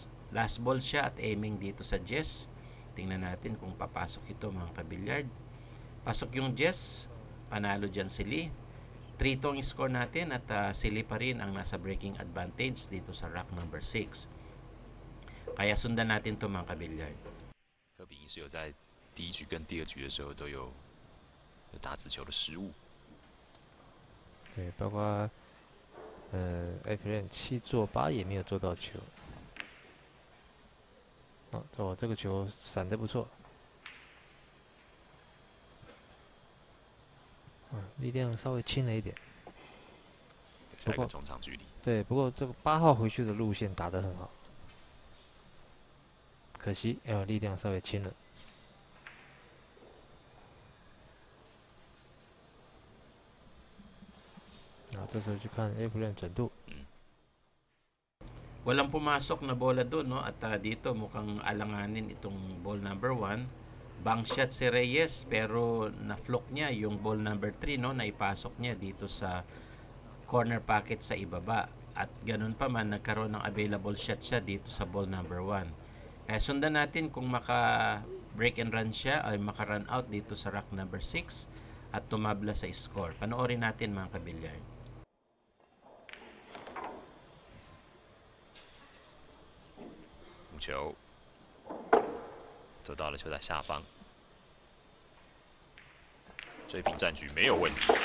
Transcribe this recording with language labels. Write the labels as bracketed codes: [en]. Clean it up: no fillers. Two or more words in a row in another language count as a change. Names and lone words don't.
[en] Last ball [tl] siya at aiming dito sa Jess. Tingnan natin kung papasok ito, mga kabilyard. Pasok yung Jess, panalo dyan si Lee. 3 tong score natin at si Lee pa rin ang nasa [en] breaking advantage [tl] dito sa [en] rack number 6. [tl] Kaya sundan natin to, mga kabilyard. [zh] 柯比是有在第1局跟第2局的时候都有打子球的失误。对，包括Efren 7做8也没有做到球。哦，这个球闪得不错。力量稍微轻了一点。下一个中场距离。对，不过这个8号回去的路线打得很好，可惜力量稍微轻了。这时候就看 Efren 准度。 [tl] Walang pumasok na bola doon, no? At dito mukhang alanganin itong [en] ball number 1. Bank shot [tl] si Reyes pero na-flock niya yung [en] ball number 3, [tl] no? Naipasok niya dito sa [en] corner pocket [tl] sa ibaba. At ganun pa man, nagkaroon ng [en] available shot [tl] siya dito sa [en] ball number 1. [tl] Kaya sundan natin kung maka [en] break and run [tl] siya ay maka run out dito sa [en] rack number 6 [tl] at tumabla sa score. Panoorin natin, mga kabilyard. [zh] 球走到了球台下方，追平战局没有问题。